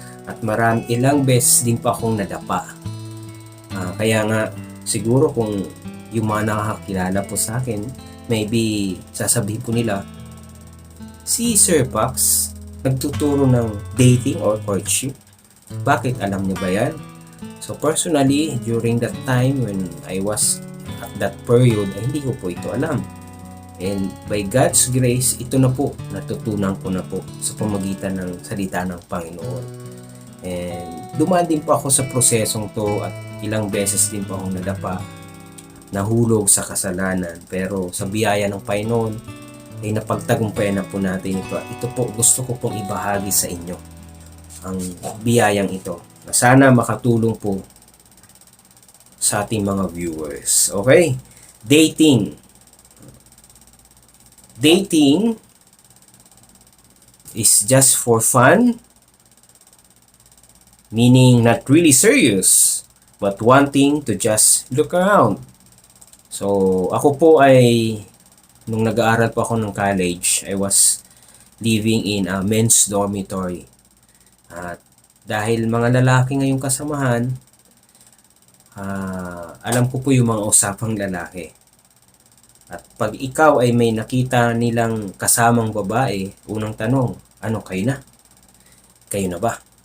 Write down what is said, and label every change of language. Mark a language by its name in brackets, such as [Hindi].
[Filipino] At ilang beses din pa akong nadapa. Kaya nga siguro kung yung mga nakakilala po sa akin, maybe sasabihin po nila, si Sir Pax nagtuturo ng dating or courtship. Bakit? Alam niyo ba yan? [English] So personally, during that time when I was at that period, [Filipino] ay hindi ko po ito alam. [English] And by God's grace, [Filipino] ito na po, natutunan ko na po sa pamagitan ng salita ng Panginoon. And dumaan din po ako sa prosesong to at ilang beses din po akong nadapa, nahulog sa kasalanan. Pero sa biyaya ng Panginoon, ay napagtagumpayan na po natin ito. Ito po, gusto ko pong ibahagi sa inyo ang biyayang ito. Sana makatulong po sa ating mga viewers. [English] Okay? Dating. Dating is just for fun, meaning not really serious, but wanting to just look around. [Filipino] So, ako po ay, nung nag-aaral po ako ng college, [English] I was living in a men's dormitory. [Filipino] At dahil mga lalaki ngayong kasamahan, alam ko po yung mga usapang lalaki. At pag ikaw ay may nakita nilang kasamang babae, unang tanong, ano, kayo na? Kayo na ba?